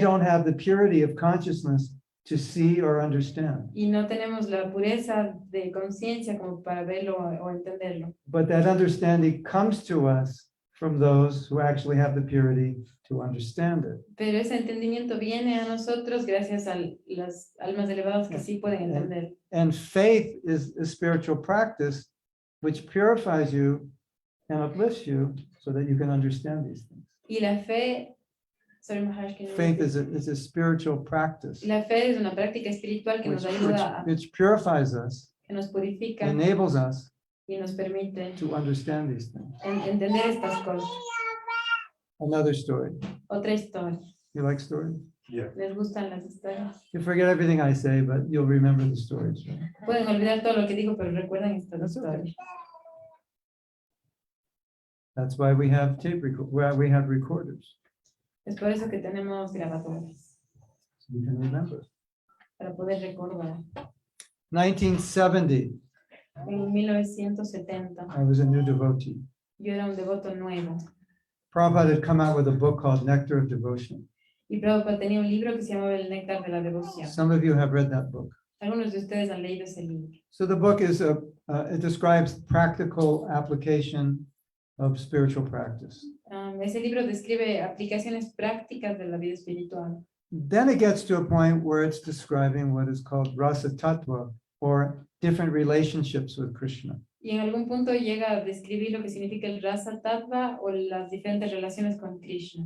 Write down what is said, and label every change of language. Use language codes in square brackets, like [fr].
[en] don't have the purity of consciousness to see or understand. [es] y no tenemos la pureza de conciencia como para verlo o entenderlo. [en] But that understanding comes to us from those who actually have the purity to understand it. [es] Pero ese entendimiento viene a nosotros gracias a las almas elevadas que sí pueden entender. [en] And faith is a spiritual practice which purifies you and uplifts you so that you can understand these things. [es] Y la fe, sorry, Maharaj, que no- [en] Faith is a spiritual practice [es] la fe es una práctica espiritual que nos ayuda a, [en] which purifies us, [es] que nos purifica [en] enables us [es] y nos permite [en] to understand these things. [es] entender estas cosas. [en] Another story. [es] Otra historia. [en] You like stories? Yeah. [es] ¿Les gustan las historias? [en] You forget everything I say, but you'll remember the stories. Right? [es] Pueden olvidar todo lo que digo, pero recuerdan estas [en] That's okay. [es] historias. [en] That's why we have we have recorders, [es] Es por eso que tenemos grabadores, [en] so you can remember. [es] para poder recordar. [en] 1970, [es] En 1970, [en] I was a new devotee. [es] yo era un devoto nuevo. [en] Prabhupada had come out with a book called Nectar of Devotion. [es] Y Prabhupada tenía un libro que se llamaba El Néctar de la Devoción. [en] Some of you have read that book. [es] Algunos de ustedes han leído ese libro. [en] So the book is it describes practical application of spiritual practice. [es] Ese libro describe aplicaciones prácticas de la vida espiritual. [en] Then it gets to a point where it's describing what is called rasa tattva, or different relationships with Krishna. [es] Y en algún punto llega a describir lo que significa el rasa tattva o las diferentes relaciones con Krishna.